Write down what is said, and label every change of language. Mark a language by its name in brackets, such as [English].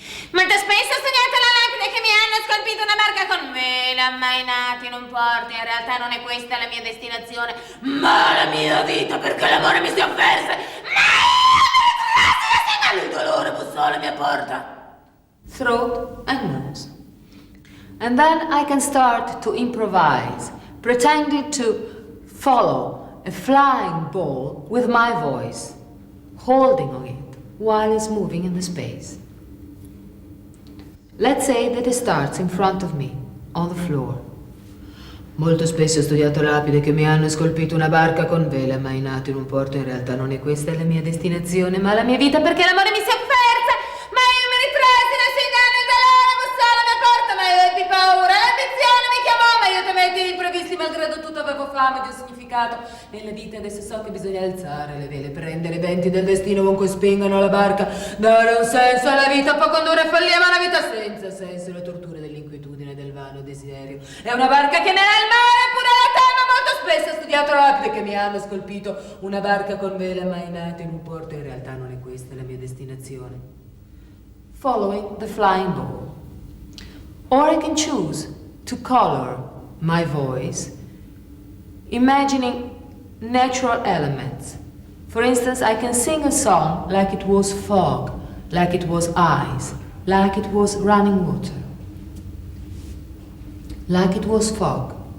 [Italian] Molto spesso ho studiato la lapide che mi hanno scolpito una barca con vele ammainate in un porto. In realtà non è questa la mia destinazione, ma la mia vita, perché l'amore mi si offerse, ma io il dolore bussò alla mia porta. [English] Throat and nose. And then I can start to improvise, pretending to follow a flying ball with my voice, holding on it while it's moving in the space. Let's say that it starts in front of me, on the floor. [Italian] Molto spesso ho studiato lapidi che mi hanno scolpito una barca con vele ammainate in un porto. In realtà non è questa la mia destinazione, ma la mia vita, perché l'amore mi si offerse, ma io mi ritrassi dal suo inganno. Il dolore bussò alla mia porta, ma io ebbi paura. L'ambizione mi chiamò, ma io temetti gli imprevisti. Malgrado tutto avevo fame di un significato nella vita. Adesso so che bisogna alzare le vele, prendere i venti del destino ovunque spingano la barca, dare un senso alla vita può condurre a follia, ma una vita senza senso è la tortura dell'inquietudine e del vano desiderio. È una barca che nel mare pure la teme. Molto spesso ho studiato la lapide che mi hanno scolpito una barca con vele ammainate in un porto. In realtà non è questa la mia destinazione. [English] Following the flying ball. Or I can choose to color my voice, imagining natural elements. For instance, I can sing a song like it was fog, like it was ice, like it was running water, like it was fog.